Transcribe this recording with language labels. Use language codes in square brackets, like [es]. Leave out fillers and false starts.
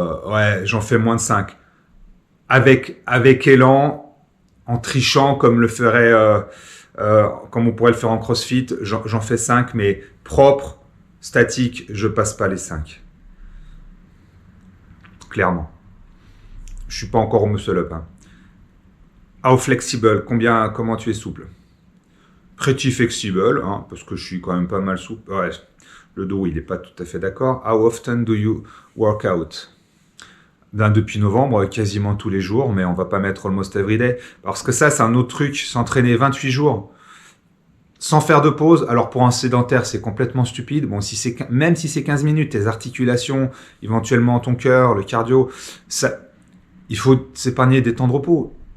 [fr] Ouais, j'en fais moins de 5. Avec élan, en trichant comme le ferait, comme on pourrait le faire en CrossFit, j'en fais 5, mais propre, statique, je passe pas les 5. Clairement. Je suis pas encore au muscle-up. Hein. [en] How flexible, [fr] comment tu es souple? [en] Pretty flexible, [fr] hein, parce que je suis quand même pas mal souple. Ouais, le dos, il n'est pas tout à fait d'accord. [en] How often do you work out? [fr] Ben, depuis novembre, quasiment tous les jours, mais on va pas mettre [en] almost every day. [fr] Parce que ça, c'est un autre truc, s'entraîner 28 jours sans faire de pause. Alors pour un sédentaire, c'est complètement stupide. Bon, même si c'est 15 minutes, tes articulations, éventuellement ton cœur, le cardio, ça, il faut s'épargner des temps de repos.